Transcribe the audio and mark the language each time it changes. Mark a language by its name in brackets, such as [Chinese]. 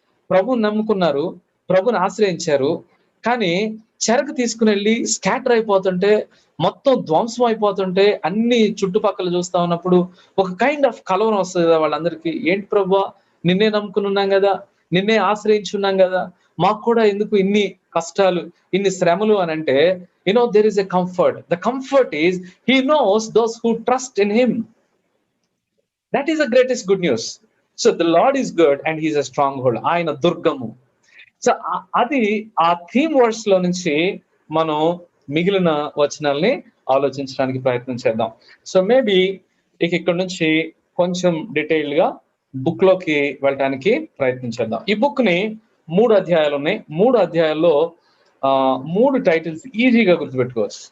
[Telugu] ప్రభుని నమ్ముకున్నారు, ప్రభుని ఆశ్రయించారు, కానీ చెరకు తీసుకుని వెళ్ళి స్కాటర్ అయిపోతుంటే, మొత్తం ధ్వంసం అయిపోతుంటే, అన్ని చుట్టుపక్కల చూస్తా ఉన్నప్పుడు ఒక కైండ్ ఆఫ్ కలవరం వస్తుంది కదా వాళ్ళందరికీ. ఏంటి ప్రభువా, నిన్నే నమ్ముకున్నాం కదా, నిన్నే ఆశ్రయించున్నాం కదా, మాకు కూడా ఎందుకు ఇన్ని కష్టాలు, ఇన్ని శ్రమలు అని అంటే, [English] there is a comfort. The comfort is he knows those who trust in him. That is the greatest good news. So the Lord is good and he is a stronghold. [Telugu] ఆయన దుర్గము. సో అది ఆ theme words లో నుంచి మనం మిగిలిన వచనాల్ని ఆలోచించడానికి ప్రయత్నం చేద్దాం. సో మేబీ ఇక్కడ నుంచి కొంచెం డీటెయిల్డ్ గా బుక్ లోకి వెళ్ళడానికి ప్రయత్నం చేద్దాం. ఈ బుక్ ని 3 అధ్యాయాలు ఉన్నాయి. 3 అధ్యాయాల్లో 3 టైటిల్స్ ఈజీగా గుర్తుపెట్టుకోవచ్చు.